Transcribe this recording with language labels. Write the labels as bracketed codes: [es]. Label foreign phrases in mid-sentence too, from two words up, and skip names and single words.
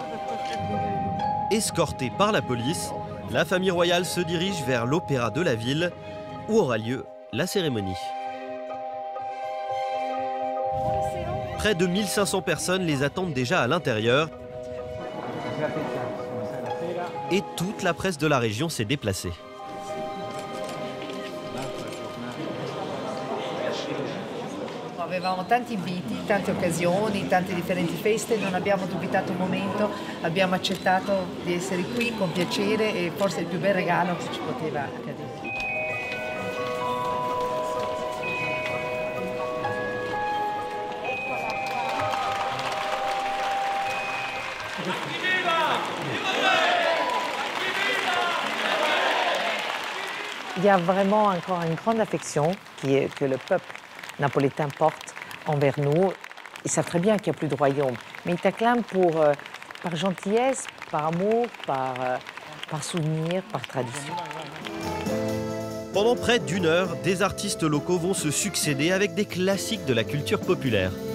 [fr] Escortée par la police, la famille royale se dirige vers l'opéra de la ville où aura lieu la cérémonie. Près de 1500 personnes les attendent déjà à l'intérieur et toute la presse de la région s'est déplacée. [it] Avevamo tanti inviti, tante occasioni, tante differenti feste, non abbiamo dubitato un momento, abbiamo accettato di essere qui con piacere e forse il più bel regalo che ci poteva accadere. [fr] Il y a vraiment encore une grande affection que le peuple napolitain porte envers nous. Ils savent très bien qu'il n'y a plus de royaume, mais ils t'acclament par gentillesse, par amour, par souvenir, par tradition. Pendant près d'une heure, des artistes locaux vont se succéder avec des classiques de la culture populaire.